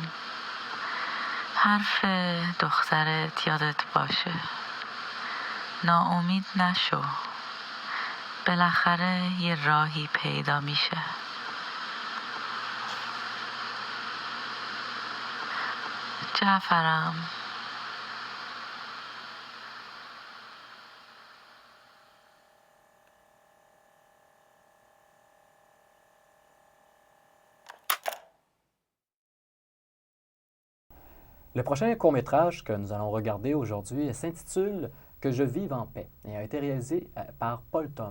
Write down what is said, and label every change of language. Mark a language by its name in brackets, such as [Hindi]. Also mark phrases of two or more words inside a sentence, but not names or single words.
[Persian] حرف دخترت یادت باشه. ناامید نشو. بالاخره یه راهی پیدا میشه. جعفرم. [French] Le prochain court-métrage que nous allons regarder aujourd'hui s'intitule Que je vive en paix et a été réalisé par Paul Thom.